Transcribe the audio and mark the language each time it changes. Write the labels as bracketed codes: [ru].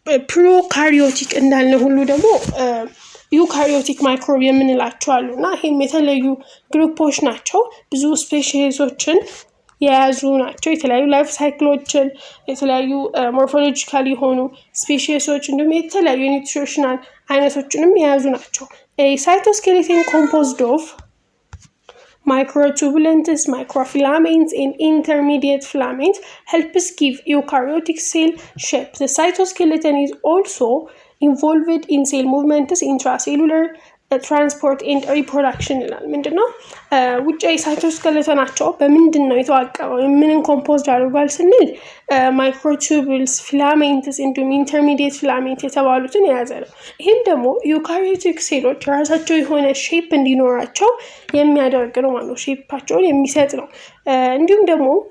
[am] ፕሮካሪዮቲክ እንዳልነ ሁሉ ደግሞ ዩካሪዮቲክ ማይክሮብ የምንላቸው አሉና ይሄም የተለያዩ ግሩፖች ናቸው። ብዙ ስፔሺሶችን የያዙ ናቸው። የተለያዩ ላይፍ ሳይክሎችን፣ የተለያዩ ሞርፎሎጂካል የሆኑ ስፔሺሶች እንዲሁም የተለያዩ ኒውትሪሽናል አይነቶችንም የያዙ ናቸው። ሳይቶስኬሌተን [en] composed of microtubules, microfilaments and intermediate filaments helps give eukaryotic cell shape. The cytoskeleton is also involved in cell movements, intracellular ትራንስፖርት ኤንድ ሪፕሮዳክሽን [am] ይላል። ምንድነው? ውጫዊ ሳይቶስኬሌተናቸው በምንድነው የተዋቀረው? ምንን ኮምፖዝድ አድርጓል ስንል ማይክሮቱቡልስ፣ ፊላሜንትስ እንዲሁም ኢንተርሚዲየት ፊላሜንት የተባሉትን የያዘ ነው። ይህም ደግሞ ዩካሪዮቲክ ሴሎች ራሳቸው የሆነ ሼፕ እንዲኖራቸው የሚያደርግ ነው ማለት ነው። ሼፓቸውን የሚሰጥ ነው። እንዲሁም ደግሞ